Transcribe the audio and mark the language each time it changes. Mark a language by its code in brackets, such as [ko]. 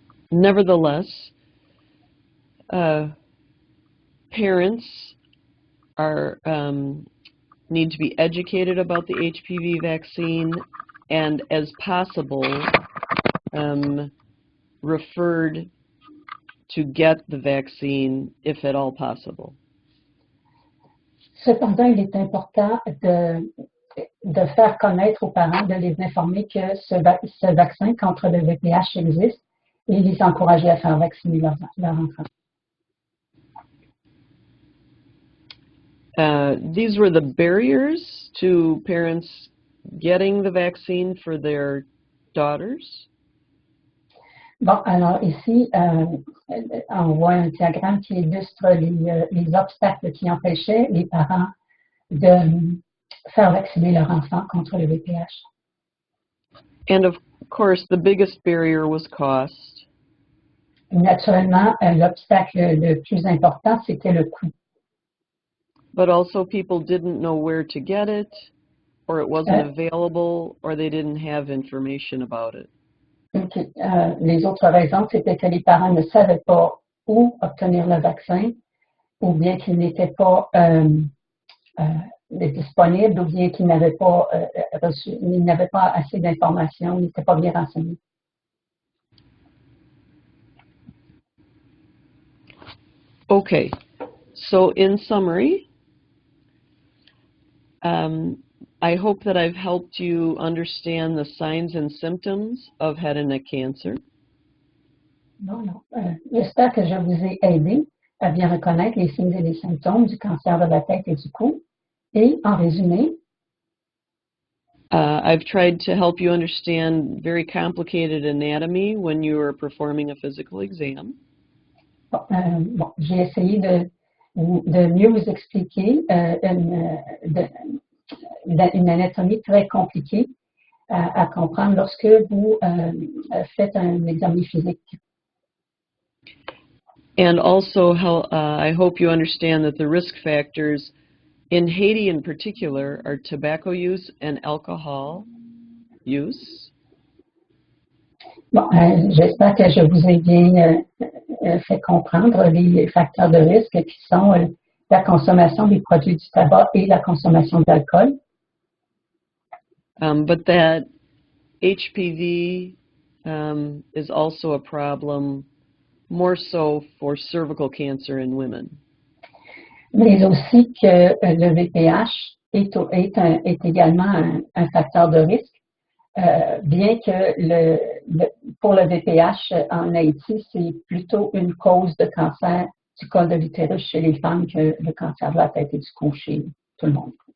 [en] Nevertheless, parents need to be educated about the HPV vaccine and, as possible, referred to get the vaccine if at all possible. [fr] Cependant, il est important de faire connaître aux parents, de les informer que ce vaccin contre le VPH existe et les encourager à faire vacciner leurs enfants. [en] These were the barriers to parents getting the vaccine for their daughters. [fr] Bon, alors ici, on voit un diagramme qui illustre les obstacles qui empêchaient les parents de faire vacciner leurs enfants contre le VPH. [en] And of course, the biggest barrier was cost. [fr] Naturellement, l'obstacle le plus important, c'était le coût. [en] But also people didn't know where to get it, or it wasn't available, or they didn't have information about it. Okay. [fr] Les autres raisons, c'était que les parents ne savaient pas où obtenir le vaccin, ou bien qu'il n'était pas disponible, ou bien qu'ils n'avaient pas ils n'avaient pas assez d'informations, ils n'étaient pas bien renseignés. [en] Okay, so in summary, I hope that I've helped you understand the signs and symptoms of head and neck cancer. [fr] J'espère que je vous ai aidé à bien reconnaître les signes et les symptômes du cancer de la tête et du cou. Et en résumé, [en] I've tried to help you understand very complicated anatomy when you are performing a physical exam. [fr] J'ai essayé de mieux vous expliquer une anatomie très compliquée à comprendre lorsque vous faites un examen physique. [en] And also, I hope you understand that the risk factors in Haiti in particular are tobacco use and alcohol use. [fr] Bon, j'espère que je vous ai bien fait comprendre les facteurs de risque qui sont la consommation des produits du tabac et la consommation d'alcool. [en] But that HPV is also a problem, more so for cervical cancer in women. [fr] Mais aussi que le VPH est également un facteur de risque, bien que pour le VPH en Haïti, c'est plutôt une cause de cancer du col de l'utérus chez les femmes que le cancer de la tête et du cou chez tout le monde.